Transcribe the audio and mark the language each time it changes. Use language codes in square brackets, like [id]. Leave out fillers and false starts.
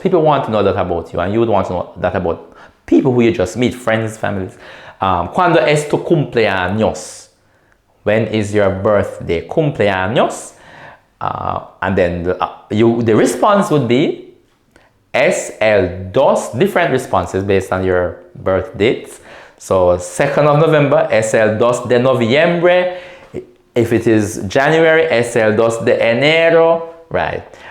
[en] People want to know that about you, and you would want to know that about people who you just meet, friends, families. [es] ¿Cuándo es tu cumpleaños? [en] When is your birthday? Cumpleaños. And then the response would be SL2, different responses based on your birth dates. So 2nd of November, [es] SL2 de noviembre. [en] If it is January, [es] SL2 de enero. [en] Right.